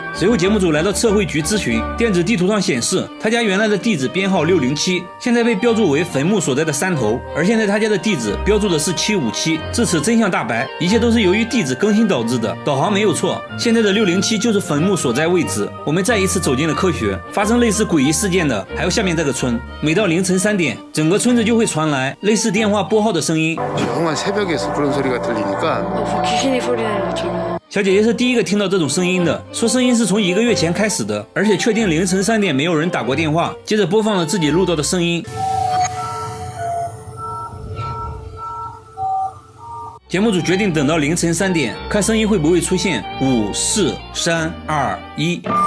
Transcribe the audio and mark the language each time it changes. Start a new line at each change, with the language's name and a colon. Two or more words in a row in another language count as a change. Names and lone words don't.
Chinese: 随后节目组来到测绘局咨询，电子地图上显示他家原来的地址编号607，现在被标注为坟墓所在的山头，而现在他家的地址标注的是757。至此真相大白，一切都是由于地址更新导致的，导航没有错，现在的607就是坟墓所在位置。我们再一次走进了科学。发生类似诡異事件的还有下面这个村，每到凌晨3点，整个村子就会传来类似电话拨号的声音。
Korean: 조용한 새벽에서 그런 소리가 들리니까 귀신이 소리 내는 것처럼.
Chinese: 小姐姐是第一个听到这种声音的，说声音是从1个月前开始的，而且确定凌晨3点没有人打过电话。接着播放了自己录到的声音。节目组决定等到凌晨3点，看声音会不会出现5、4、3、2、1。